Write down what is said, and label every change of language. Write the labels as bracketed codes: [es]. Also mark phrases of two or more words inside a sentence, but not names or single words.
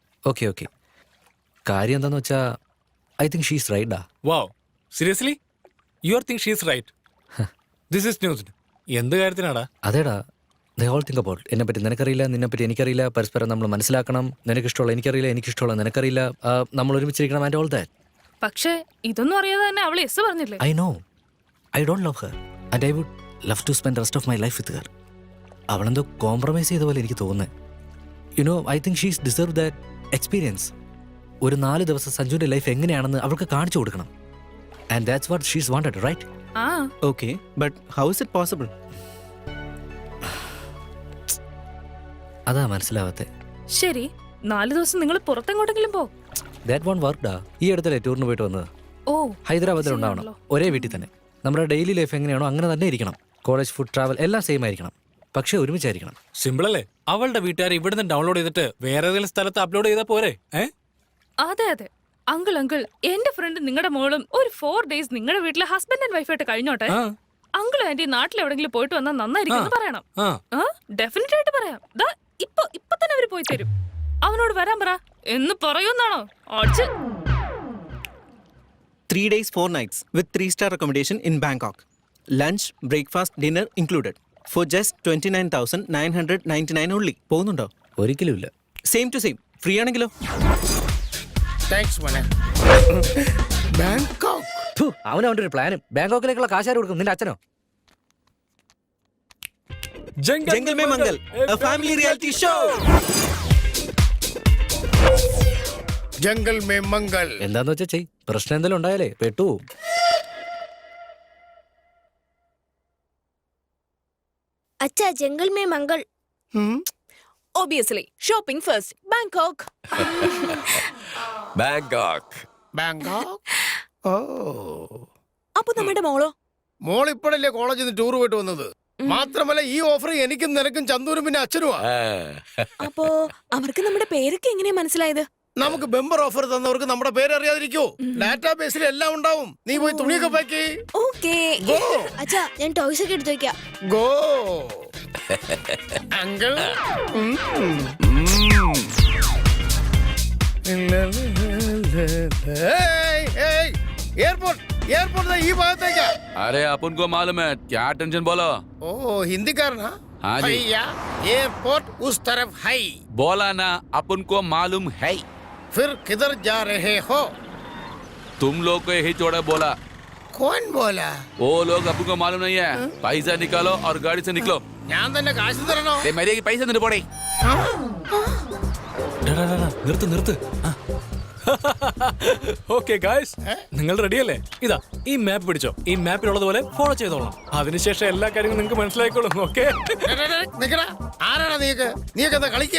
[en] okay okay. [ml] കാര്യം എന്താന്ന് വെച്ചാ [en] I think she's right. വാവ്, seriously you are think she's right? this is news. [ml] എന്ത് കാര്യത്തിനാടാ? അതേടാ, [en] they all think about [ml] എന്നെ പറ്റി നിനക്കറിയില്ല, നിന്നെ പറ്റി എനിക്കറിയില്ല, പരസ്പരം നമ്മൾ മനസ്സിലാക്കണം. നിനക്കിഷ്ടമുള്ള എനിക്കറിയില്ല, എനിക്കിഷ്ടമുള്ള നിനക്കറിയില്ല, നമ്മൾ ഒരുമിച്ചിരിക്കണം [en] and all that. [ml] പക്ഷേ ഇതൊന്നും അറിയാതെ തന്നെ അവൾ യെസ് പറഞ്ഞില്ലേ? [en] I know, I don't love her and I would love to spend rest of my life with her. [ml] അവളെന്തോ കോംപ്രമൈസ് ചെയ്ത പോലെ എനിക്ക് തോന്നുന്നത്. [en] you know, I think she's deserve that experience. [ml] ഒരു 4 ദിവസം സഞ്ജുവിന്റെ ലൈഫ് എങ്ങനെയാണെന്ന് അവൾക്ക് കാണിച്ചു കൊടുക്കണം. [en] and that's what she's wanted, right? ആ Okay, but how is it possible? [ml] അതാ മനസ്സിലാവാത്തെ. ശരി, 4 ദിവസം നിങ്ങൾ പുറത്തെങ്ങോട്ടെങ്കിലും പോ. [en] that one worked. [ml] ഈ അടുത്തല്ലേ ടൂറിന് പോയിട്ട് വന്നത്? ഓ ഹൈദരാബാദിൽ ഉണ്ടാവണം, ഒരേ വീട്ടിൽ തന്നെ. നമ്മുടെ ഡെയിലി ലൈഫ് എങ്ങനെയാണോ അങ്ങനെ തന്നെ ഇരിക്കണം. [en] college, food, travel [ml] എല്ലാം സെയിം ആയിരിക്കണം, പക്ഷെ ഒരുമിച്ചായിരിക്കണം. സിമ്പിൾ അല്ലേ? അവളുടെ വീട്ടുകാർ ഇവിടുന്ന് ഡൗൺലോഡ് ചെയ്തിട്ട് വേറെ ഏതെങ്കിലും സ്ഥലത്ത് അപ്ലോഡ് ചെയ്താൽ പോരെ? അതെ അതെ, അങ്കിൾ എന്റെ ഫ്രണ്ട് നിങ്ങളുടെ മോളും ഒരു 4 days നിങ്ങളുടെ വീട്ടിലെ [en] husband and wifeayittu [ml] കഴിഞ്ഞോട്ടെ. അങ്കിളും ആന്റി നാട്ടിൽ എവിടെങ്കിലും പോയിട്ട് വന്നാൽ നന്നായിരിക്കും പറയണം. ഡെഫിനറ്റ് ആയിട്ട് പറയാം. ഇപ്പൊ തന്നെ അവര് പോയി തരും. അവനോട് വരാൻ പറ എന്ന് പറയുന്നാണോ? [en] 3 days 4 nights with 3-star accommodation in Bangkok. Lunch, breakfast, dinner included. For just 29,999 only. [ml] പോകുന്നുണ്ടോ? ഒരിക്കലും ഇല്ല. [en] same to same. [ml] ഫ്രീ ആണെങ്കിലോ? താങ്ക്സ് മോനെ. ബാങ്കോക്ക്. അവൻ അവന്റെ ഒരു പ്ലാനും. ബാങ്കോക്കിലേക്കുള്ള കാശാര് കൊടുക്കും? നിന്റെ അച്ഛനോ? [en] Jungle Mein Mangal, a family reality show. [ml] ജംഗൽ മേ മംഗൽ. എന്താന്ന് വെച്ചാ ചെയ്. പ്രശ്നം എന്തെങ്കിലും ഉണ്ടായാലേ പെട്ടു. [hi] अच्छा जंगल में मंगल. [en] Obviously, shopping first. Bangkok. [ml] ബാങ്കോക്ക്. ബാങ്കോക്ക്. ഓ, അപ്പൊ നമ്മുടെ മോളോ? മോൾ ഇപ്പോഴല്ലേ കോളേജിൽ നിന്ന് ടൂർ പോയിട്ട് വന്നത്. മാത്രമല്ല ഈ ഓഫർ എനിക്കും നിനക്കും ചന്ദൂരും പിന്നെ അച്ഛനുമാ. അപ്പോ അവർക്ക് നമ്മുടെ പേരൊക്കെ എങ്ങനെയാ മനസ്സിലായത്? നമുക്ക് ബെമ്പർ ഓഫർ തന്നവർക്ക് നമ്മുടെ പേര് അറിയാതിരിക്കോ? ഡാറ്റാബേസിൽ എല്ലാം ഉണ്ടാവും. നീ പോയി തുണിയൊക്കെ പാക്ക്. ഓക്കേ. अच्छा ഞാൻ ടോയ്സ് ഒക്കെ എടുത്തു വെക്കാം. [en] go uncle. [ml] എയർപോർട്ട് എയർപോർട്ട് ഈ ഭാഗത്തേക്കാ. [hi] अरे अपन को मालूम है, क्या टेंशन बोलो. [ml] ഓ ഹിന്ദിക്കാരനാ? [hi] हाँ जी. भैया एयरपोर्ट उस तरफ है. बोला ना, अपन को मालूम है. फिर किधर जा रहे हो? तुम लोग को यही छोड़ा बोला. कौन बोला? वो लोग अपन को मालूम नहीं है. पैसा निकालो और गाड़ी से निकलो. [ml] ഞാൻ തന്നെ കാശ് തരണോ? [hi] मेरे की पैसा नहीं पड़े. [ml] നിർത്ത്. [en] okay guys, [ml] നിങ്ങൾ റെഡിയല്ലേ? ഇതാ ഈ മാപ്പ് പിടിച്ചോ. ഈ മാപ്പിലുള്ളതുപോലെ ഫോളോ ചെയ്തോളാം. അതിനുശേഷം എല്ലാ കാര്യങ്ങളും നിങ്ങൾക്ക് മനസ്സിലായിക്കോളും. ഓക്കെ നിക്കടാ. ആരാടാ നീക്ക്? നീക്ക് എന്താ കളിക്കാ?